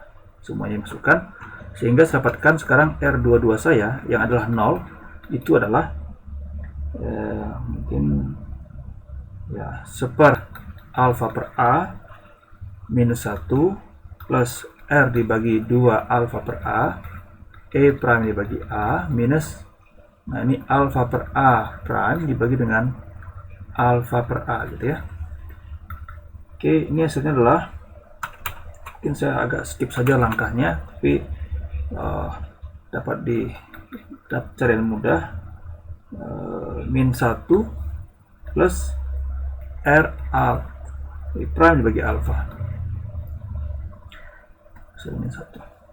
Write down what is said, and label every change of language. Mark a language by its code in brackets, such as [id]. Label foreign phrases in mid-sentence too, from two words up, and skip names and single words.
[id] Semuanya masukkan, sehingga saya dapatkan sekarang R22 saya yang adalah 0, itu adalah mungkin ya, seper alfa per A minus 1 plus R dibagi 2 alfa per A, E prime dibagi A, minus, nah ini alfa per A prime dibagi dengan alfa per A gitu ya. Oke, ini hasilnya adalah, mungkin saya agak skip saja langkahnya, tapi dapat cari yang mudah, min 1 plus R A prime dibagi alfa, hasilnya 1.